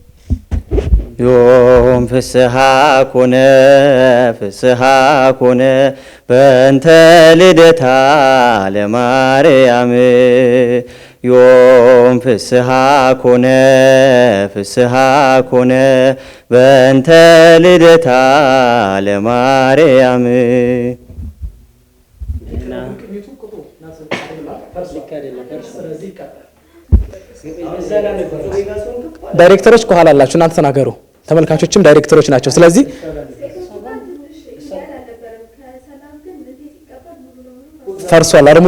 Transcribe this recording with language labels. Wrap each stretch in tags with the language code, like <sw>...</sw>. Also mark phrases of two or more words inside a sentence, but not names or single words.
<gez>ዮም ፍስሐ ኮነ ፍስሐ ኮነ በእንተ ልደታ ለማርያም ዮም ፍስሐ ኮነ ፍስሐ ኮነ በእንተ ልደታ ለማርያም።</gez> <am>ዳይሬክተሮች ከኋላ አላችሁ፣ እናንተ ተናገሩ። ተመልካቾችም ዳይሬክተሮች ናቸው። ስለዚህ ፈርሷል አይደል?</am>